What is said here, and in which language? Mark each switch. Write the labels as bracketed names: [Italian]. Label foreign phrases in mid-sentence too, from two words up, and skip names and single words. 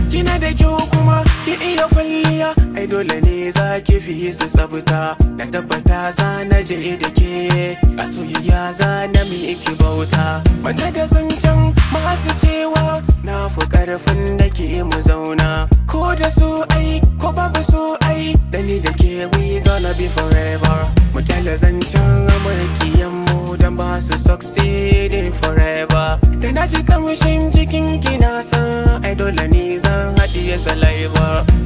[Hausa] Kina da kyau kuma ki iya kwalliya, ai dole ne za ki fi su tsafta. Tabbata za na je da ke, a soyayya za na mi iki bauta. Manta da zancen masu cewa na fi ƙarfin da ke mu zauna. Ko da su ai, ko babu su ai, da ni da ke [English] we gonna be forever. [Hausa] Mu kyale zancen makiyan mu don ba su [English] succeeding forever. [Hausa] Da na ji kamshin jikin ki na san ai dole ni zan haɗiye saliva.